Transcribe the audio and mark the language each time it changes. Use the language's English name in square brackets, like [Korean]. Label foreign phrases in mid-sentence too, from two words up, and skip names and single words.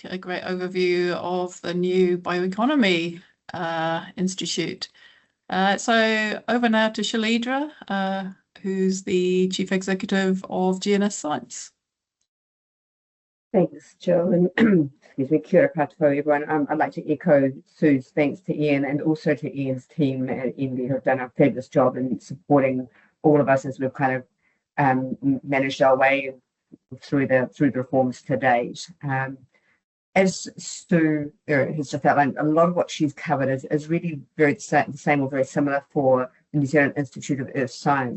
[English] A great overview of the new Bioeconomy Institute. So over now to Shalidra, who's the Chief Executive of GNS Science. Thanks, Jill, and excuse me, [Māori] kia ora koutou, [English] everyone. I'd like to echo Sue's thanks to Ian, and also to Ian's team at MD, who have done a fabulous job in supporting all of us as we've kind of managed our way through the reforms to date. As Sue has just outlined, a lot of what she's covered is really very the same or very similar for the New Zealand Institute of Earth Science.